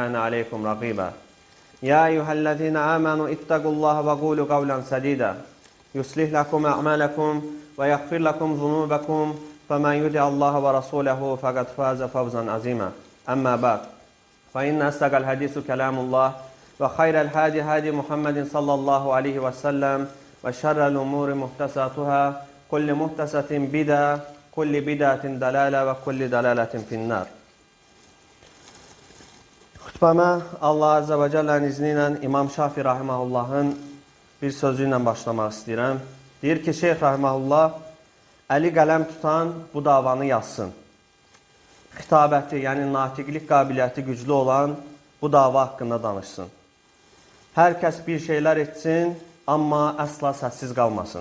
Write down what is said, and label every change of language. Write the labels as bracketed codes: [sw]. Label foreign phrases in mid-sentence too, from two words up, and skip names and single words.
[ar] كان عليكم رقيبا يا أيها الذين آمنوا اتقوا الله وقولوا قولا سديدا يصلح لكم أعمالكم ويغفر لكم ذنوبكم فمن يطع الله ورسوله فقد فاز فوزا عظيما أما بعد فإن أصدق الحديث كلام الله وخير الهادي هادي محمد صلى الله عليه وسلم وشر الأمور محدثاتها كل محدثة بدعة كل بدعة دلالة وكل دلالة في النار. [az] Xutbama Allah Azze ve Celle'nin izniyle İmam Şafii Rahimahullah'ın bir sözüyle başlamak istəyirəm. Deyir ki, Şeyh Rahimahullah, əli qələm tutan bu davanı yazsın. Xitabəti, yəni natiqlik qabiliyyəti güclü olan bu dava haqqında danışsın. Hər kəs bir şeylər etsin, amma əsla səssiz qalmasın.